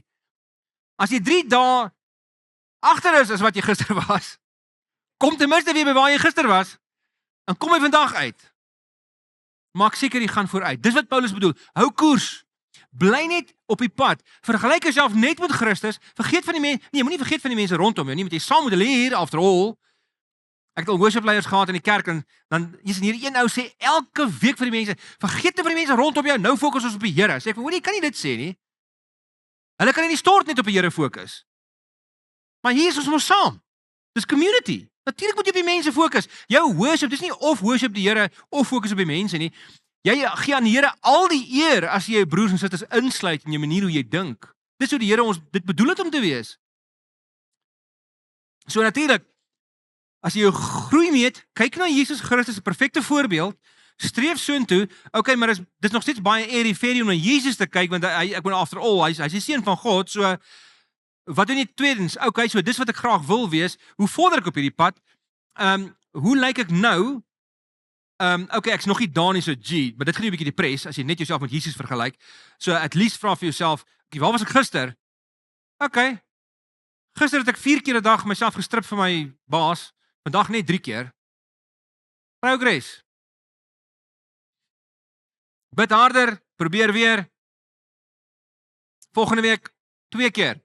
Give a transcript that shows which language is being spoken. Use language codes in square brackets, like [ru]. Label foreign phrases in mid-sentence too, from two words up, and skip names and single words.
[af] As jy 3 dae agter is as wat jy gister was, kom ten minste weer by waar jy gister was, en kom jy vandag uit. Maak seker jy gaan vooruit. Dis wat Paulus bedoel. Hou koers. Bly net op die pad. Vergelyk jouself net met Christus. Vergeet van die mense. Nee, moenie vergeet van die mense rondom jou nie, want jy saam met hulle hier [en] after all. [af] Ek het al worshipleiers gehad in die kerk en dan is hier een ou sê elke week vir die mense, vergeet net van die mense rondom jou. Nou fokus ons op die Here. Sê ek, hoor jy kan nie dit sê nie. Hulle kan nie stort net op die Here fokus. Maar hier is ons mos saam. Dis community. Natuurlik moet jy op die mense fokus. Jou worship, dis nie of worship die Here of fokus op die mense nie. Jy gee aan die Here al die eer as jy jou broers en susters insluit in jou manier hoe jy dink. Dis hoe die Here ons dit bedoel het om te wees. So natuurlik, as jy jou groei meet, kyk na Jesus Christus, 'n perfekte voorbeeld, streef soontoe. Okay, maar dis nog steeds baie airy-fairy om na Jesus te kyk, want ek bedoel [en] after all, [af] hy's die seun van God, so wat doen jy tweedens? Okay, so dis wat ek graag wil wees. Hoe vorder ek op hierdie pad? Hoe lyk ek nou? Okay, ek's nog nie daar nie, so maar dit gaan nie 'n bietjie depres as jy net jouself met Jesus vergelyk. So [en] at least [af] vra vir jouself, okay, waar was ek gister? Okay. Gister het ek 4 keer 'n dag myself gestrip vir my baas, vandag net 3 keer. Progress. Bid harder, probeer weer. Volgende week 2 keer.